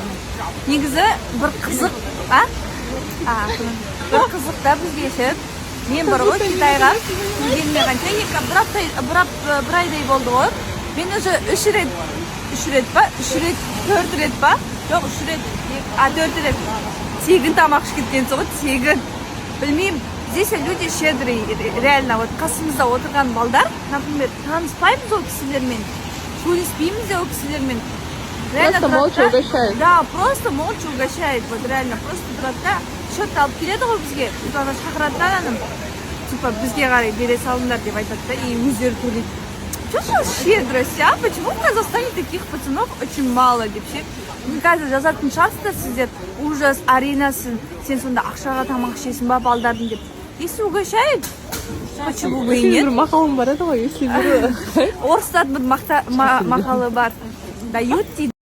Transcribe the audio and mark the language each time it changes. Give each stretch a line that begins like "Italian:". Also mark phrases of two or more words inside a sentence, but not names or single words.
Kazakh: Негізі бір қызық, бір қызық да бізге шет. Мен бар ғой Китайға келгеніме қанша, бір айдай болды ғой. Мен уже 4 рет па? Жоқ, 4 рет. Тегін тамақ ішіп кеткен соғы, тегін. Білмеймін,
Russian: здесь люди щедрые, реально, вот
Kazakh: қасымызда отырған балдар, например, таныспаймыз ол кісілермен, сөйлеспейміз де ол кісілермен.
Russian: Просто молча угощает. Да, просто молча угощает, вот реально, просто
Kazakh: тұрады да, счетты алып келеді ғой бізге, соны шақырады да аным, типа бізге қарай бере салыңдар деп айтады да, и өздері төлейді.
Russian: Что за щедрость, а? Почему в Казахстане таких пацанов очень мало,
Kazakh: деп ше? Қазір жазатын шығарсыздар сіздер, ужас, аринасың, сен сонда ақшаға тамақ ішесің ба балдардың деп.
Russian: Если угощает, почему бы и нет?
Kazakh: Бір мақалым бар еді ғой, если бір... Орыстардың бір мақалы бар, дают дейді.